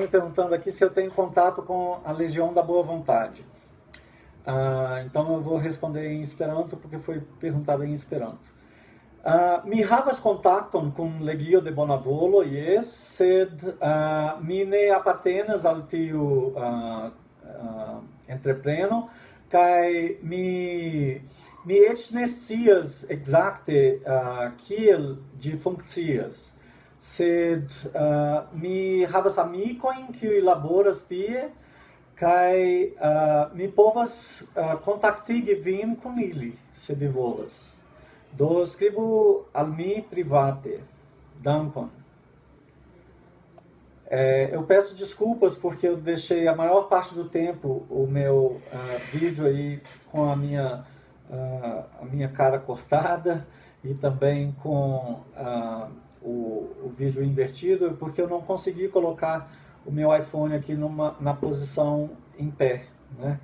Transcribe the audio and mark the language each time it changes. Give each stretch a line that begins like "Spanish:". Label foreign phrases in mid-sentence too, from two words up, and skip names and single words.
Portuguese: perguntando aqui se eu tenho contato com a Legião da Boa Vontade. Então eu vou responder em Esperanto, porque foi perguntado em Esperanto.
Esperanto: Mi havas kontakton kun Legio de Bonavolo, jes, sed mi ne apartenas al tiu entrepreno, kaj mi eĉ ne scias ekzakte kiel ĝi funkcias. Sed mi havas amikojn kiuj laboras tie, kaj mi povas kontaktigi vin kun ili, se vi volas. Do, escrevo al mi private. Dankon.
Portuguese: Eu peço desculpas porque eu deixei a maior parte do tempo o meu vídeo aí com a minha cara cortada e também com o vídeo invertido, porque eu não consegui colocar o meu iPhone aqui na posição em pé, né?